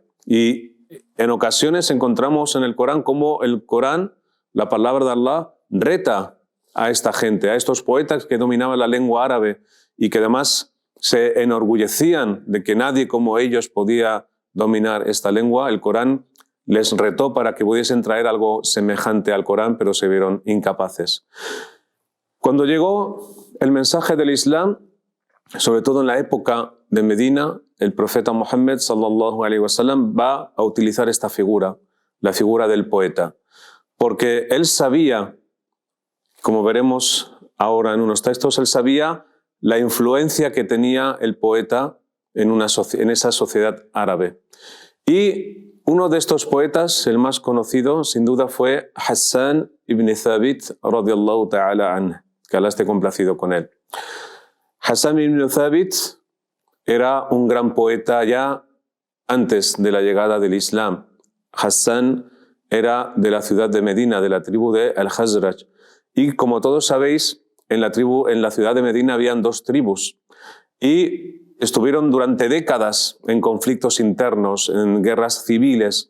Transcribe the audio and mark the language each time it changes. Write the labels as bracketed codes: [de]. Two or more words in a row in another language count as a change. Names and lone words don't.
[es] Y en ocasiones encontramos en el Corán cómo el Corán, la palabra de Allah, reta a esta gente, a estos poetas que dominaban la lengua árabe y que además se enorgullecían de que nadie como ellos podía dominar esta lengua. El Corán les retó para que pudiesen traer algo semejante al Corán, pero se vieron incapaces. Cuando llegó el mensaje del Islam, sobre todo en la época de Medina, el profeta Muhammad [ar] صلى الله عليه وسلم [es] va a utilizar esta figura, la figura del poeta, porque él sabía, como veremos ahora en unos textos, él sabía la influencia que tenía el poeta en esa sociedad árabe. Y uno de estos poetas, el más conocido, sin duda, fue Hassan ibn Thabit, [ar] رضي الله تعالى عنه, [es] que Allah esté complacido con él. Hassan ibn Thabit era un gran poeta ya antes de la llegada del Islam. Hassan era de la ciudad de Medina, de la tribu de Al-Khazraj. Y como todos sabéis, en la ciudad de Medina habían dos tribus. Y estuvieron durante décadas en conflictos internos, en guerras civiles.